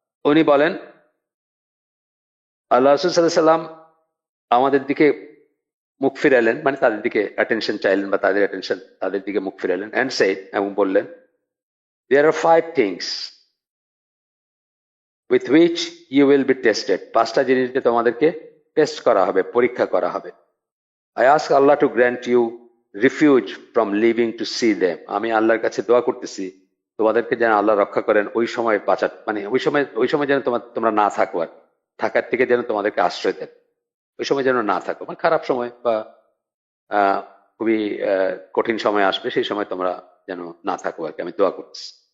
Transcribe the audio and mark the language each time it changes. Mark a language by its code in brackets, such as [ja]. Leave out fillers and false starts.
[bn] উনি বলেন আল্লাহ রাসূল সাল্লাল্লাহু আলাইহি সাল্লাম আমাদের দিকে মুখ ফিরালেন, মানে তাদের দিকে অ্যাটেনশন চাইলেন, বা তাদের অ্যাটেনশন তাদের দিকে মুখ ফিরালেন, [en] and said, [bn] এবং বললেন, [en] There are 5 things with which you will be tested. [bn] 5টা জিনিস দিয়ে তোমাদেরকে টেস্ট করা হবে, পরীক্ষা করা হবে। [en] I ask Allah to grant you refuge from living to see them. [bn] আমি আল্লাহর কাছে দোয়া করতেছি তোমাদেরকে যেন আল্লাহ রক্ষা করেন ওই সময় বাঁচা, মানে ওই সময় যেন তোমরা না থাকো, আর থাকার থেকে যেন তোমাদেরকে আশ্রয় দেন, ওই সময় যেন না থাকো, মানে খারাপ সময় বা খুবই কঠিন সময় আসবে, সেই সময় তোমরা যেন না থাকো আর কি, আমি দোয়া করছি।